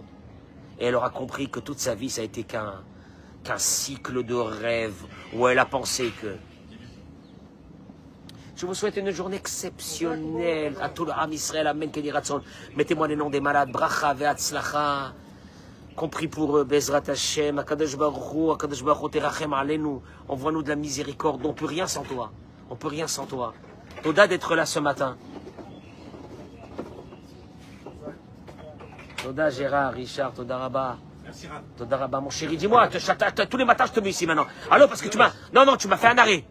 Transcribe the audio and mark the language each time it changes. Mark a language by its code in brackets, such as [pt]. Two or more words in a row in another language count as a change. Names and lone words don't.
[fr] Et elle aura compris que toute sa vie, ça a été qu'un cycle de rêves où elle a pensé que... Je vous souhaite une journée exceptionnelle. À tout le [he] עם ישראל, אמן, כן יהי רצון. [fr] Mettez-moi les noms des malades. [he] ברכה והצלחה. [fr] Compris pour eux, [he] בעזרת השם, הקדוש ברוך הוא, הקדוש ברוך הוא, תרחם עלינו. [fr] Envoie-nous de la miséricorde. On ne peut rien sans toi. On ne peut rien sans toi. Toda d'être là ce matin. Toda Gérard, Richard, [he] תודה רבה. [fr] Merci Rab. [he] תודה רבה, [fr] mon chéri. Dis-moi, tous les matins je te mets ici maintenant. Allô, parce que tu m'as... Non, tu m'as fait un arrêt.